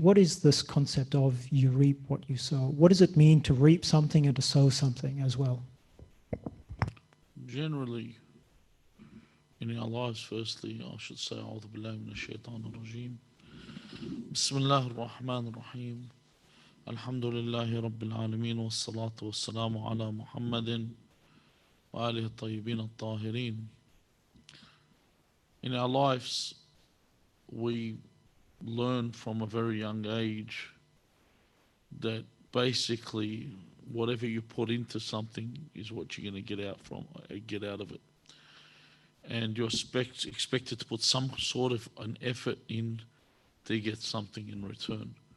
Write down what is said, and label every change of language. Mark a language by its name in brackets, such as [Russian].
[English] What is this concept of you reap what you sow? What does it mean to reap something and to sow something as well? Generally, in our lives, firstly, I should say, [Arabic] أعوذ بالله من الشيطان الرجيم. بسم الله الرحمن الرحيم. الحمد لله رب العالمين والصلاة والسلام على محمد وآله الطيبين الطاهرين. [English] In our lives, we learn from a very young age that basically whatever you put into something is what you're going to get out of it, and you're expected to put some sort of an effort in to get something in return.